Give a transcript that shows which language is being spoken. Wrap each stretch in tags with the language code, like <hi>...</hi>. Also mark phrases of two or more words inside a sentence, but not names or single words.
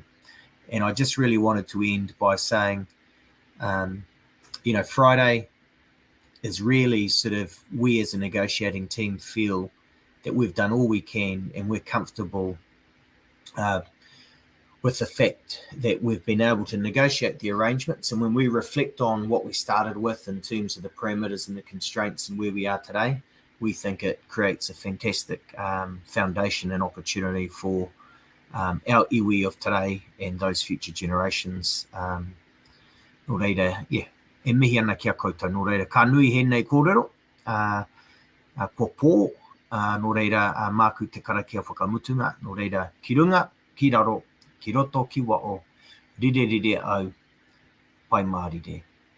<en>And I just really wanted to end by saying, you know, Friday is really sort of, we as a negotiating team feel that we've done all we can, and we're comfortable with the fact that we've been able to negotiate the arrangements. And when we reflect on what we started with in terms of the parameters and the constraints and where we are today, we think it creates a fantastic foundation and opportunity for our iwi of today and those future generations.</en> <mi>Nō reira, e mihi ana kia koutou. Nō reira, ka nui hēnei kōrero, kua pō, nō reira, māku te karakia whakamutunga, nō reira, ki runga, ki raro, ki roto, ki wao, rire au, pai mārire.</mi>